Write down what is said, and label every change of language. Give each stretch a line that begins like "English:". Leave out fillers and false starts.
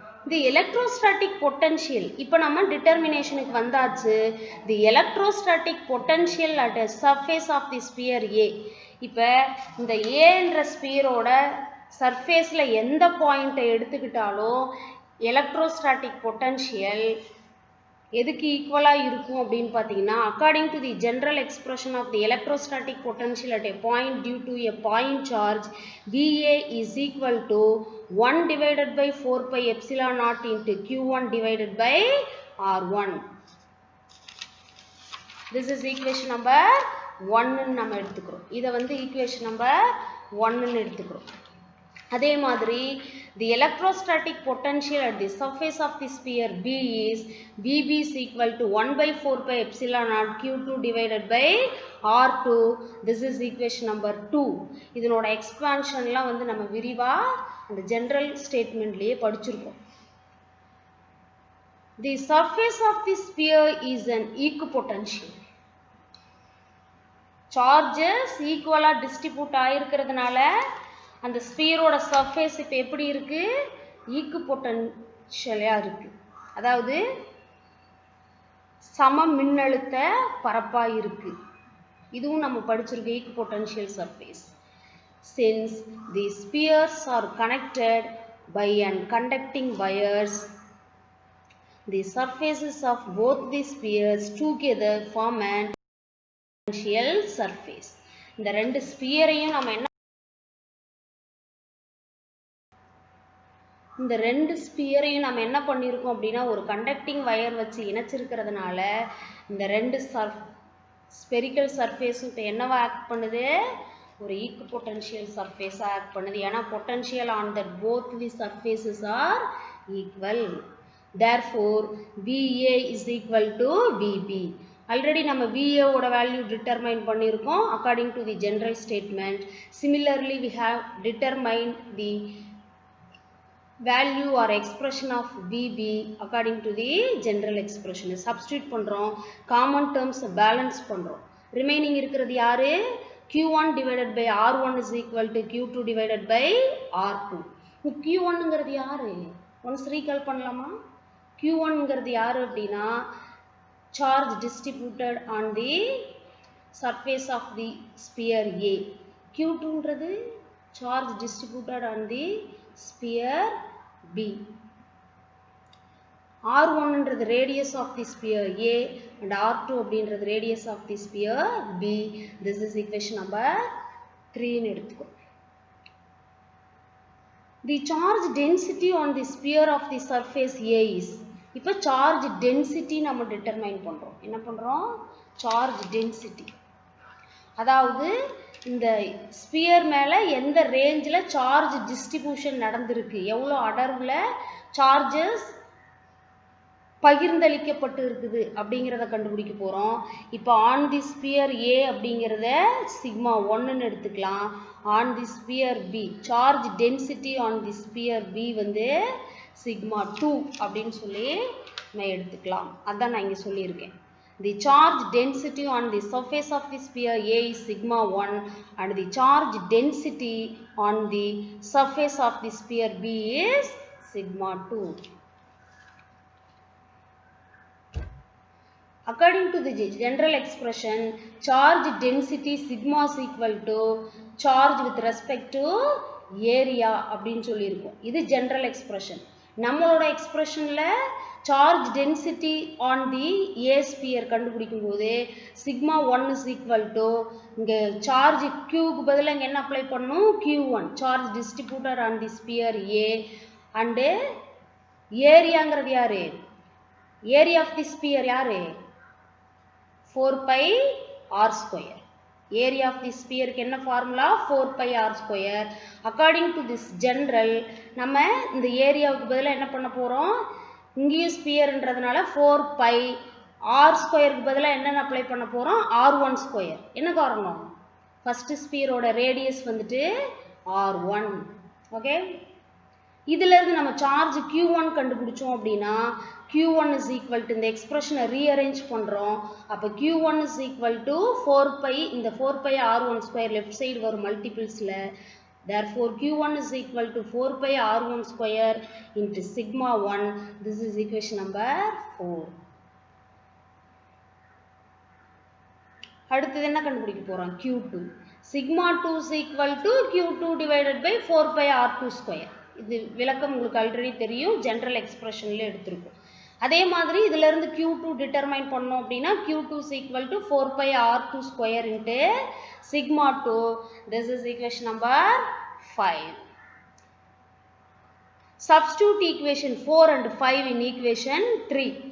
Tamil: தி electrostatic potential, இப்போ நம்ம டிட்டர்மினேஷனுக்கு வந்தாச்சு.
English: The electrostatic potential at a surface of the sphere A.
Tamil: இப்போ இந்த ஏன்ற ஸ்பியரோட சர்ஃபேஸில் எந்த பாயிண்ட்டை எடுத்துக்கிட்டாலும் எலக்ட்ரோஸ்டாட்டிக் பொட்டன்ஷியல் எதுக்கு ஈக்குவலாக இருக்கும் அப்படின்னு பார்த்தீங்கன்னா,
English: According to the general expression of the electrostatic potential at a point due to a point charge VA is equal to 1 divided by 4 pi epsilon naught into Q1 divided by R1. This is equation number 1
Tamil: நம்ம எடுத்துக்கிறோம். இதை வந்து equation number 1 எடுத்துக்கிறோம்.
English: அதே மாதிரி the electrostatic potential at the surface of the sphere B is VB is equal to 1 by 4 pi epsilon naught Q2 divided by R2. This is equation number 2.
Tamil: இதனோட எக்ஸ்பான்ஷன்லாம் வந்து நம்ம விரிவாக அந்த ஜென்ரல் ஸ்டேட்மெண்ட்லேயே படிச்சிருக்கோம்.
English: The surface of the sphere is an equipotential.
Tamil: Charges ஈக்குவலாக distribute ஆகிருக்கிறதுனால அந்த ஸ்பியரோட surface இப்போ எப்படி இருக்குது, ஈக்குபொட்டன்ஷியலாக இருக்குது, அதாவது சம மின்னழுத்த பரப்பாக இருக்குது. இதுவும் நம்ம படிச்சிருக்கோம், ஈக்குபொட்டன்ஷியல் surface.
English: Since the spheres are connected by an conducting wires, the surfaces of both the spheres together form an potential surface.
Tamil: இந்த ரெண்டு ஸ்பியரையும் நம்ம என்ன இந்த ரெண்டு ஸ்பியரையும் நம்ம என்ன பண்ணியிருக்கோம் அப்படின்னா ஒரு கண்டக்டிங் வயர் வச்சு இணைச்சிருக்கிறதுனால இந்த ரெண்டு ஸ்பெரிக்கல் சர்ஃபேஸும் இப்போ என்னவா ஆக்ட் பண்ணுது, ஒரு ஈக்குபொட்டன்ஷியல் சர்ஃபேஸாக ஆக்ட் பண்ணுது.
English: ஏன்னா potential on that both the surfaces are equal. therefore VA is equal to VB.
Tamil: Already நம்ம VA ஓட வேல்யூ டிட்டர்மைன் பண்ணியிருக்கோம்
English: according to the general statement. Similarly we have determined the value or expression of VB according to the general expression. Substitute பண்றோம், common terms balance பண்றோம். remaining
Tamil: இருக்கிறது யாரு,
English: Q1 divided by R1 is equal to Q2 divided by R2.
Tamil: Q1 ங்கிறது யாரு, once recall பண்ணலாமா?
English: Q1
Tamil: ங்கிறது யாரு அப்படின்னா
English: charge distributed on the surface of the sphere A. Q2 ங்கிறது charge distributed on the sphere B. R1 ன்றது radius of the sphere A and R2 அப்படின்றது radius of the sphere B. This is equation number 3 ன்னு எடுத்துக்கோ. The charge density on the sphere of the surface A is,
Tamil: இப்போ charge density நம்ம determine பண்றோம். என்ன பண்றோம், charge density. அதாவது இந்த ஸ்பியர் மேல எந்த ரேஞ்சில் சார்ஜ் டிஸ்ட்ரிபியூஷன் நடந்திருக்கு, எவ்வளோ அடர்வில் சார்ஜஸ் பகிர்ந்தளிக்கப்பட்டு இருக்குது அப்படிங்கிறத கண்டுபிடிக்க போகிறோம். இப்போ ஆன் தி ஸ்பியர் ஏ அப்படிங்கிறத சிக்மா 1ன்னு எடுத்துக்கலாம். On the sphere B charge density on the sphere B வந்து சிக்மா 2 அப்படின்னு சொல்லி நம்ம எடுத்துக்கலாம். அதான் நான் இங்கே சொல்லியிருக்கேன்.
English: The charge density on the surface of the sphere A is sigma 1 and the charge density on the surface of the sphere B is sigma 2. According to the general expression, charge density sigma is equal to charge with respect to area
Tamil: அப்படின்னு சொல்லியிருக்கோம். இது general expression. நம்மளோட எக்ஸ்பிரஷனில் charge density on the A sphere கண்டுபிடிக்கும் போது sigma 1 is equal to இங்கே charge கியூக்கு பதிலாக இங்கே என்ன அப்ளை பண்ணணும், Q1 charge distributor on the sphere A and ஏரியாங்கிறது யாரு, ஏரியா ஆஃப் தி ஸ்பியர் யாரு 4πr². ஏரியா ஆஃப் தி ஸ்பியருக்கு என்ன formula 4πr². According to this general நம்ம இந்த ஏரியாவுக்கு பதிலாக என்ன பண்ண போகிறோம், இங்கேயும் ஸ்பியர்ன்றதுனால 4πr²க்கு பதிலாக என்னென்ன அப்ளை பண்ண போகிறோம் R1². என்ன காரணம், ஃபஸ்ட்டு ஸ்பியரோட ரேடியஸ் வந்துட்டு R1. ஓகே, இதிலிருந்து நம்ம சார்ஜ் Q1 கண்டுபிடிச்சோம் அப்படின்னா
English: Q1 is equal to
Tamil: இந்த எக்ஸ்பிரஷனை ரீஅரேஞ்ச் பண்ணுறோம். அப்போ Q1 is equal to 4π, இந்த 4πr1² லெஃப்ட் சைடு வரும் மல்டிபிள்ஸில்.
English: Therefore Q1 is equal to 4πr1² into sigma 1. This is equation number 4.
Tamil: அடுத்தது என்ன கண்டுபிடிக்க போகிறோம், Q2.
English: sigma 2 is equal to Q2 divided by 4πr2².
Tamil: இது விளக்கம் உங்களுக்கு ஆல்ரெடி தெரியும், ஜென்ரல் எக்ஸ்பிரஷனில் எடுத்திருக்கும். அதே மாதிரி இதிலிருந்து Q2 டிட்டர்மைன் பண்ணோம் அப்படின்னா
English: Q2 is equal to 4πr2² into sigma 2. This is equation number 5. Substitute equation 4 and 5 in equation 3.